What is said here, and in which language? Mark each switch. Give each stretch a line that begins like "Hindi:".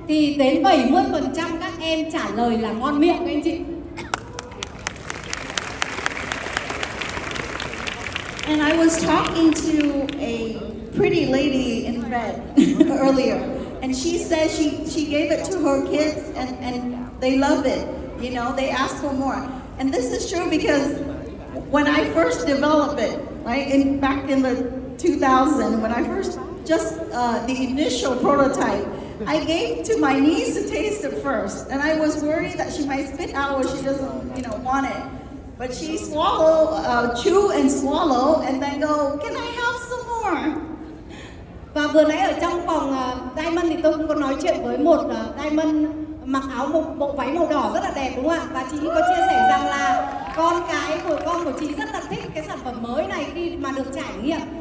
Vietnamese: Thì đến 70% các em trả lời là ngon miệng các anh chị.
English: And I was talking to a pretty lady in red earlier, and she said she gave it to her kids, and they love it. You know, they ask for more. And this is true because when I first developed it, right, back in the 2000, when I first the initial prototype, I gave to my niece to taste it first, and I was worried that she might spit out or she doesn't, want it. But she chew and swallow, and then go, can I have some more?
Vietnamese: Và vừa nãy ở trong phòng Diamond thì tôi cũng có nói chuyện với một Diamond mặc áo một bộ váy màu đỏ rất là đẹp, đúng không ạ? Và chị có chia sẻ rằng là con của chị rất là thích cái sản phẩm mới này khi mà được trải nghiệm.